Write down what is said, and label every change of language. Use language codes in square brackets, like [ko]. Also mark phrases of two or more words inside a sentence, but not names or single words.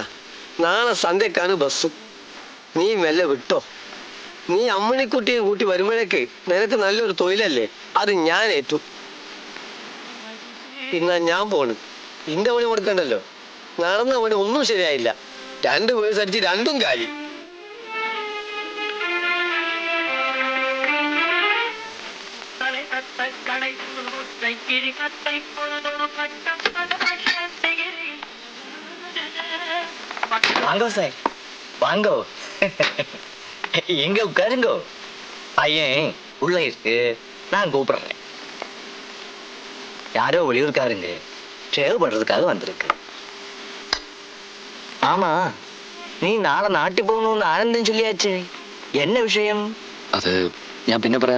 [ml] നാളെ സന്ധ്യക്കാണ് ബസ്. നീ മെല്ലെ വിട്ടോ. നീ അമ്മണിക്കുട്ടിയെ കൂട്ടി വരുമ്പോഴേക്ക് നിനക്ക് നല്ലൊരു തൊഴിലല്ലേ, അത് ഞാൻ ഏറ്റു. പിന്നെ ഞാൻ പോണ്. ഇന്റെ പണി കൊടുക്കണ്ടല്ലോ. നടന്ന പണി ഒന്നും ശരിയായില്ല. 2 പേഴ്സ് അടിച്ച് 2ഉം കാലി. [ta] வாங்கோ சார், வாங்கோ. எங்க உட்காருங்கோ. பையன் உள்ள இருக்கு, நான் கூப்பிடுறேன். யாரோ வெளியூர்காரங்க ஷேவ் பண்றதுக்காக வந்திருக்கு. ஆமா, நீ நாளை நாட்டி போகணும்னு ஆனந்தம் சொல்லியாச்சு. என்ன விஷயம்? [ml] അത് ഞാൻ പിന്നെ പറയാം.